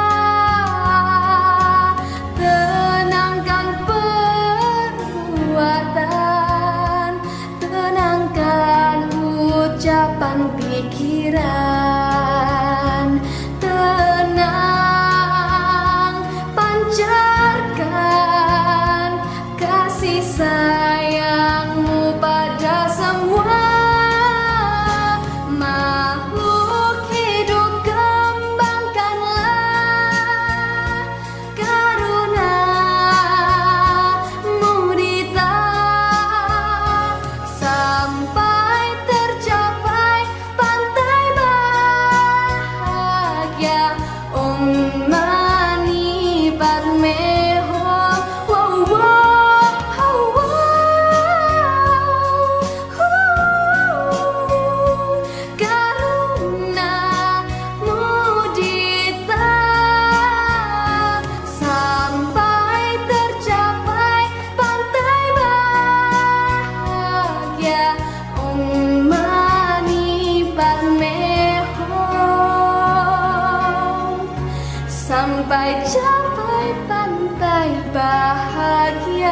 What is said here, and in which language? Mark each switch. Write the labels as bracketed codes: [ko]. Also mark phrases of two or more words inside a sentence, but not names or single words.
[id] tenangkan perbuatan, tenangkan ucapan pikiran, tenang, pancarkan kasih sayangmu pada semua makhluk hidup. Kembangkanlah karuna mudita sampai tercapai pantai bahagia. [sa] Om Mani Padme Hum. [id] Wow, wow, karuna mudita sampai tercapai pantai bahagia. [sa] Om Mani Padme Hum [id] sampai capai pantai bahagia.